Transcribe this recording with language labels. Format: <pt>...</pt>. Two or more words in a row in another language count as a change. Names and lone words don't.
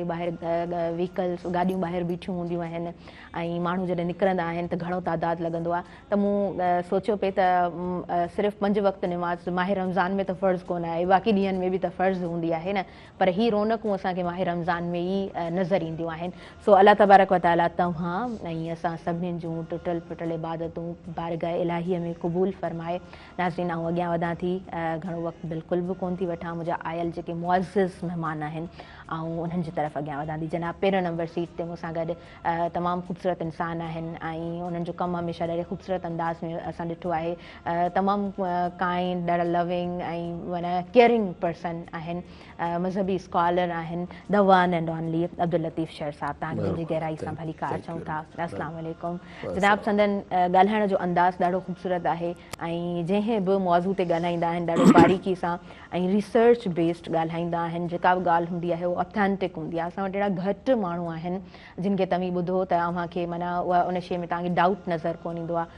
<sd>ॿाहिरि व्हीकल्स गाॾियूं ॿाहिरि बीठियूं हूंदियूं आहिनि ऐं माण्हू जॾहिं निकिरंदा आहिनि त घणो तादादु लॻंदो आहे। त मूं सोचियो पिए त सिर्फ़ु 5 वक़्त निमाज़ माह रमज़ान में त फ़र्ज़ु कोन आहे, बाक़ी ॾींहंनि में बि त फ़र्ज़ु हूंदी आहे न, पर ही रौनकूं असांखे माह रमज़ान में ई नज़र ईंदियूं आहिनि। सो अल्लाह तबारक व तआला तव्हां ऐं असां सभिनीनि जूं टुटल फुटल इबादतूं बारगाह इलाहीअ में क़बूल फ़रमाए। नाज़रीन आऊं अॻियां वधां थी, घणो वक़्तु बिल्कुलु बि कोन थी वठां। मुंहिंजा आयल जेके मुअज़्ज़िज़ महिमान आहिनि ऐं उन्हनि जी तरफ़ अॻियां वधां थी। जनाब पहिरियों नंबर सीट ते मूंसां गॾु तमामु ख़ूबसूरत इंसान आहिनि ऐं उन्हनि जो कमु हमेशह ॾाढे ख़ूबसूरत अंदाज़ में असां ॾिठो आहे। तमामु काइंड, ॾाढा लविंग ऐं माना</sd> <en>caring person</en> <sd>आहिनि। मज़हबी स्कॉलर आहिनि।</sd> <en>the one and only</en> <sd>अब्दुल लतीफ़ शहर साहब, तव्हांखे दिलि जी गहराई सां भली कार चऊं था।</sd> <ar>السلام عليكم جناب.</ar> <sd>संदन ॻाल्हाइण जो अंदाज़ ॾाढो ख़ूबसूरत आहे ऐं जंहिं बि मौज़ू ते ॻाल्हाईंदा आहिनि ॾाढो बारीकी सां ऐं</sd> <en>research based</en> <sd>ॻाल्हाईंदा आहिनि। जेका बि ॻाल्हि हूंदी आहे उहा ऑथेंटिक हूंदी आहे। असां वटि अहिड़ा घटि माण्हू आहिनि जिन खे तव्हां ॿुधो त अव्हांखे माना उहा उन शइ में तव्हांखे डाउट नज़र कोन ईंदो आहे।</sd>